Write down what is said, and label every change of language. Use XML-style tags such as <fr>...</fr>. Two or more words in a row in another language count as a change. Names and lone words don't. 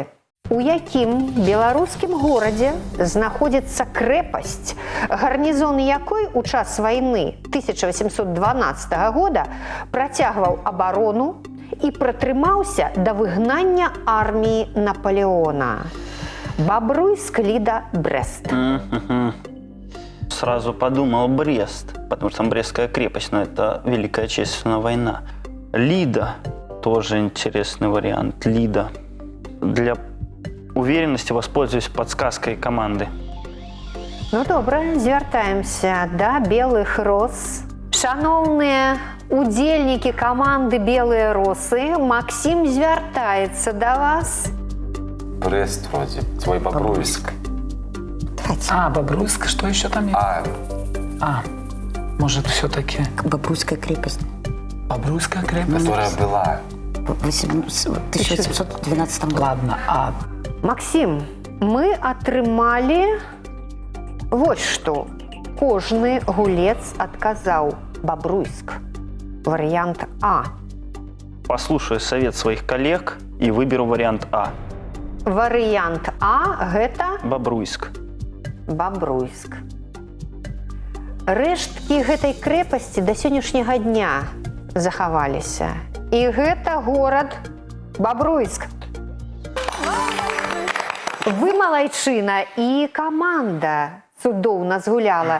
<be>У якім беларускім горадзе знаходзіцца крэпасць, гарнізон якой у час вайны 1812 года працягваў абарону і пратрымаўся да выгнання арміі Наполеона?</be> <ru>Бобруйск, Лида, Брест. Сразу подумал Брест, потому что там Брестская крепость, но это Великая Отечественная война. Лида тоже интересный вариант. Лида. Для уверенности воспользуюсь подсказкой команды.</ru> <be>Ну, добра, звяртаемся да белых роз. Шановныя удзельнікі каманды «Белыя росы», Максим звяртаецца да вас.</be> <ru>Брест вроде, твой Бобруйск. Давайте. Бобруйск, что еще там есть? Может, все-таки Бобруйская крепость. Бобруйская крепость? Которая была. В 1812 году. Ладно,</ru> <be>Максим, мы атрымалі вось што. Кожны гулец адказаў Бобруйск.</be> <ru>Вариант А. Послушаю совет своих коллег и выберу вариант А.</ru> <be>Варыянт А гэта Бобруйск. Бобруйск. Рэшткі гэтай крэпасці да сённяшняга дня захаваліся. І гэта горад Бобруйск. Вы малайчына і каманда цудоўна згуляла.</be>